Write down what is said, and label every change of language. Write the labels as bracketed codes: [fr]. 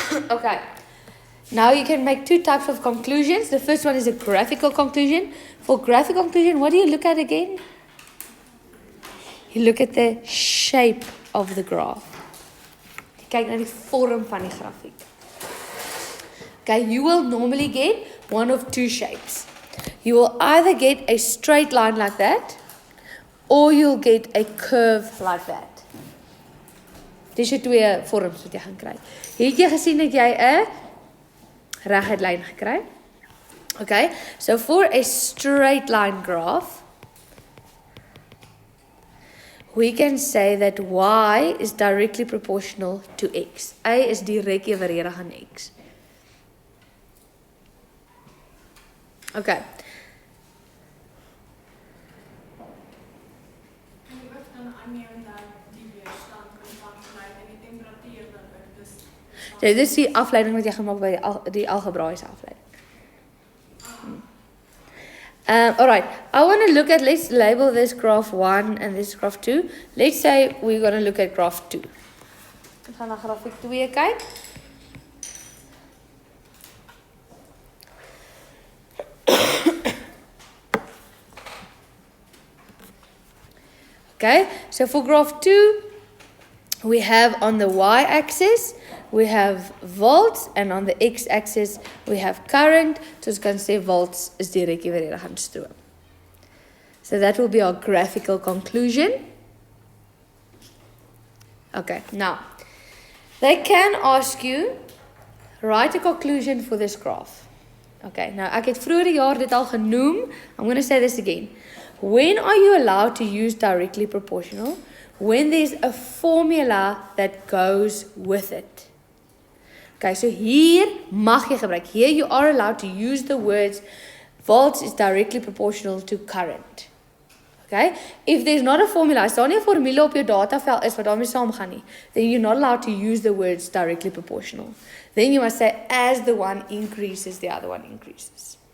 [en] Okay. Now you can make two types of conclusions. The first one is a graphical conclusion. For graphical conclusion, what do you look at again? You look at the shape of the graph. [af] Jy kyk na die vorm van die grafiek. [en] Okay, you will normally get one of two shapes. You will either get a straight line like that, or you'll get a curve like that. [af] Dis die twee vorms wat jy gaan kry. Het jy gesien dat jy 'n reguit lyn gekry? [en] Okay, so for a straight line graph, we can say that y is directly proportional to x. [af] A is direk evenredig aan x. Okay. En jy ook dan aanneem dat die weerstand kan afleid en die temperatuur dan ook dus. So dis die afleiding wat jy gemaak by die algebraïese afleiding. [en] Alright, I want to look at, let's label this graph 1 and this graph 2. Let's say we're going to look at graph 2. [af] Ek gaan na grafiek 2 kyk. [en] Okay, so for graph 2, we have on the y-axis, we have volts, and on the x-axis, we have current. [af] So ons kan sê volts is direk evenredig aan stroom. [en] So that will be our graphical conclusion. Okay, now, they can ask you, write a conclusion for this graph. [af] Okay, nou ek het vroeër die jaar dit al genoem. [en] I'm going to say this again. When are you allowed to use directly proportional? When there's a formula that goes with it. [af] Okay, so hier mag jy gebruik. [en] Here you are allowed to use the words volts is directly proportional to current. Okay, if there's not a formula, [af] as daar nie 'n formule op jou datavel is wat daarmee saamgaan nie, [en] then you're not allowed to use the words directly proportional. Then you must say as the one increases, the other one increases.